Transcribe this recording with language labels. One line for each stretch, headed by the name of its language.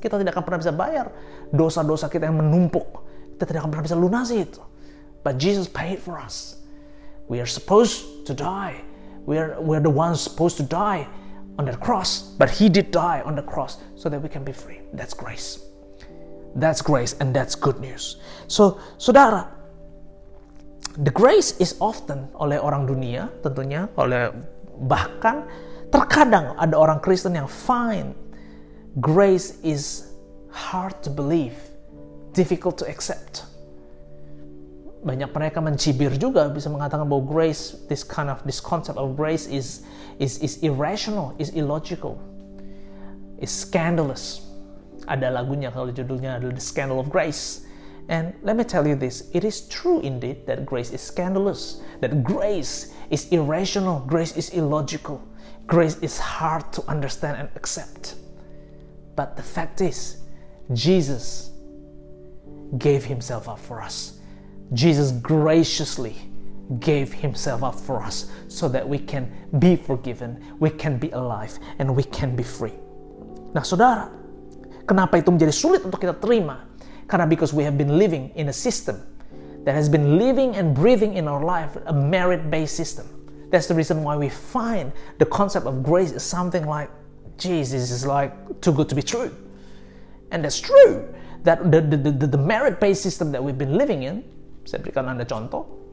Indonesian: Kita tidak akan pernah bisa bayar dosa-dosa kita yang menumpuk. Kita tidak akan pernah bisa lunasi itu.
English: But Jesus paid for us. We are supposed to die. We are the ones supposed to die on the cross. But He did die on the cross so that we can be free. That's grace. That's grace, and that's good news. So, saudara, the grace is often
Indonesian: oleh orang dunia, tentunya bahkan terkadang ada orang Kristen yang
English: find grace is hard to believe, difficult to accept.
Indonesian: Banyak mereka mencibir juga, bisa mengatakan bahwa
English: grace, this concept of grace is irrational, is illogical, is scandalous.
Indonesian: Ada lagunya kalau judulnya adalah The Scandal of Grace.
English: And let me tell you this, it is true indeed that grace is scandalous, that grace is irrational, grace is illogical, grace is hard to understand and accept. But the fact is, Jesus gave Himself up for us. Jesus graciously gave Himself up for us so that we can be forgiven, we can be alive, and we can be free.
Indonesian: Nah, saudara, kenapa itu menjadi sulit untuk kita terima?
English: Karena because we have been living in a system that has been living and breathing in our life, a merit-based system. That's the reason why we find the concept of grace is something like, geez, this is like too good to be true. And that's true, that the merit-based system that we've been living in,
Indonesian: saya berikan Anda contoh,